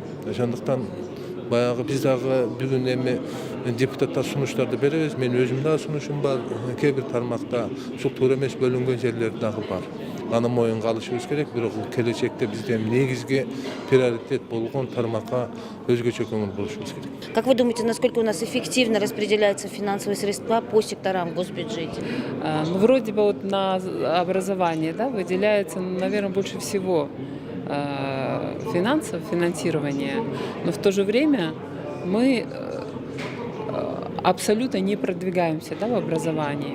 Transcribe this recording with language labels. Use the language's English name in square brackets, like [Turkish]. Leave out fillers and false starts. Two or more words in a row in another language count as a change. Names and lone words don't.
[Kyrgyz] Ошондуктан баягы биз дагы бүгүн эми депутаттар сунуштарды беребиз. Мен өзүм дагы сунушум бар. Кээ бир тармакта ушул туура эмес бөлүнгөн жерлер дагы бар. Аны моюнга алышыбыз керек. Бирок келечекте бизде негизги приоритет болгон тармакка өзгөчө көңүл бурушубуз керек. [Russian] Как вы думаете, насколько у нас эффективно распределяются финансовые средства по секторам в госбюджете? Ну, вроде бы вот на образование, да, выделяется, наверное, больше всего финансов, финансирования, но в то же время мы абсолютно не продвигаемся, да, в образовании.